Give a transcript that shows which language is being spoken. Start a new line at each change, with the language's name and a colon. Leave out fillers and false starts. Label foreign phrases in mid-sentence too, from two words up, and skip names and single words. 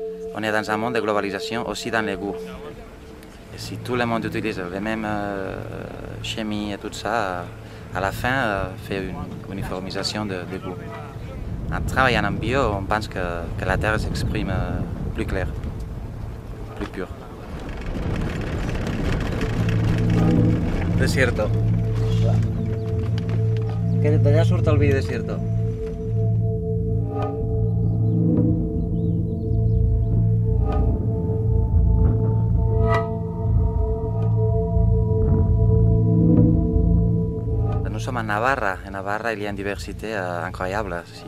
French: on est dans un monde de globalisation aussi dans les goûts. Et si tout le monde utilise les mêmes chimies et tout ça, à la fin, fait une uniformisation des goûts. En travaillant en bio, on pense que la terre s'exprime plus clair, plus pur. Desierto.
Catalan: D'allà surt el vi Desierto.
French: Nous sommes en Navarra. En Navarra, il y a une diversité incroyable.